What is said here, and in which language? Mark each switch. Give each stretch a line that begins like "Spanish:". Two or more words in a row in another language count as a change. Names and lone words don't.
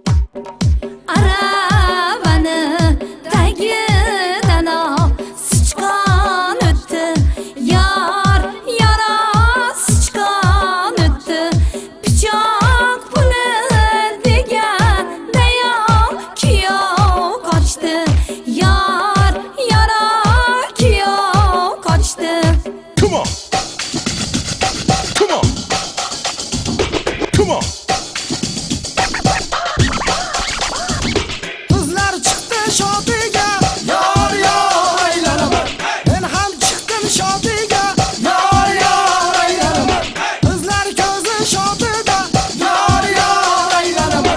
Uzbek: Aravani tagidan sichqon o'tdi, yar yara sichqon o'tdi. Pichoq puli degan dayoq kuyov qochdi, yar yara kuyov qochdi.
English: Come on. Come on. Come on.
Uzbek: Qizlar chiqdi shodiga, yor aylanaman. Men ham chiqdim shodiga, yor aylanaman. Qizlar ko'zi shodida, yor aylanaman.